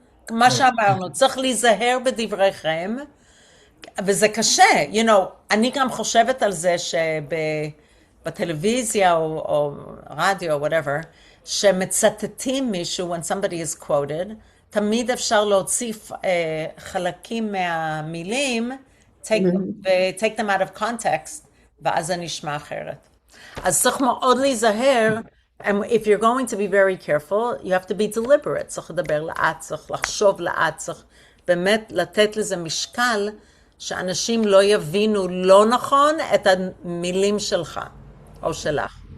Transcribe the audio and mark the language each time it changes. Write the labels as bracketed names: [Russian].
[Hebrew] מה שאמרנו, צריך להיזהר בדבריכם, וזה קשה, אני גם חושבת על זה שבטלוויזיה או רדיו, whatever, שמצטטים מישהו, [English] when somebody is quoted, [Hebrew] תמיד אפשר להוסיף חלקים מהמילים, [English] take them out of context, [Hebrew] ואז זה נשמע אחרת. אז צריך מאוד להיזהר, [English] and if you're going to be very careful, you have to be deliberate. [Hebrew] צריך לדבר לאט, צריך לחשוב לאט, צריך באמת לתת לזה משקל, שאנשים לא יבינו לא נכון את המילים שלך, או שלך.